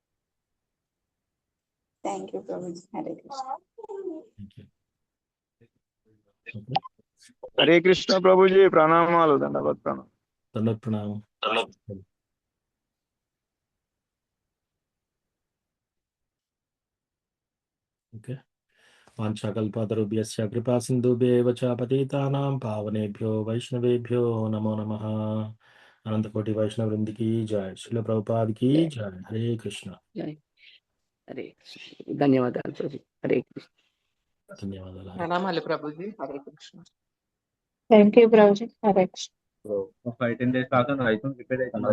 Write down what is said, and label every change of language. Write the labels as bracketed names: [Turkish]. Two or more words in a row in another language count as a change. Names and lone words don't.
[English] thank you [Telugu] ప్రభుజీ. హరే కృష్ణ. హరే కృష్ణ ప్రభుజీ, ప్రణామాలు. దండవత్ ప్రణామం. ఓకే. [Sanskrit] వాంఛాకల్పతరుభ్యశ్చ కృపా సింధుభ్యేవ చ పతితానాం పావనేభ్యో వైష్ణవేభ్యో నమో నమః. [Telugu] అనంతకోటి వైష్ణవ వృందికి జయ. శ్రీల ప్రభుపాద్ కి జయ. హరే కృష్ణ. హరే కృష్ణ. ధన్యవాదాలు ప్రభు. హరే కృష్ణ. ధన్యవాదాలు. ప్రణామాలు ప్రభుజీ. హరే కృష్ణ. [English] thank you [Telugu] ప్రభుజీ. హరే కృష్ణ. 5-10 days కాకుండా రైతు ప్రిపేర్ అవుతున్నారు.